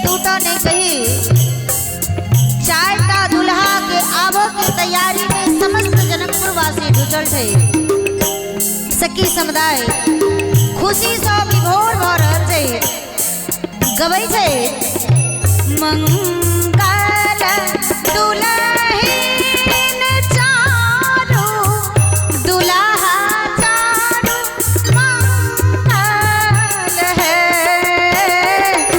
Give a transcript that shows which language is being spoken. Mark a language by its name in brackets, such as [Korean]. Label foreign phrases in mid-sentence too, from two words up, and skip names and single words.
[Maithili] तो नहीं कही चारटा दुल्हा के आबो के तैयारी में समस्त जनकपुर वासी जुटल थे। सखी समुदाय खुशी से विभोर भ रहल छै। गबै छै मंगल दुल्हिन चारू दुल्हा चारू मंगल है।